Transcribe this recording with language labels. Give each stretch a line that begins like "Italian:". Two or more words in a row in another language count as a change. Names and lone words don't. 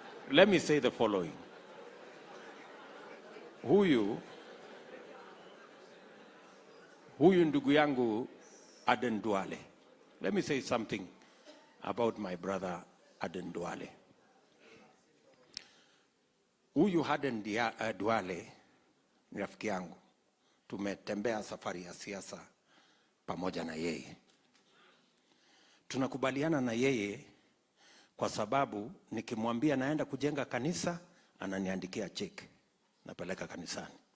English: let me say the following.
Swahili: Huyu ndugu yangu Aden Duale.
English: Let me say something about my brother Aden Duale.
Swahili: Huyu Aden Duale ni rafiki yangu. Tumetembea safari ya siasa pamoja na yeye. Tunakubaliana na yeye kwa sababu nikimwambia naenda kujenga kanisa, ananiandikia check, napeleka kanisani.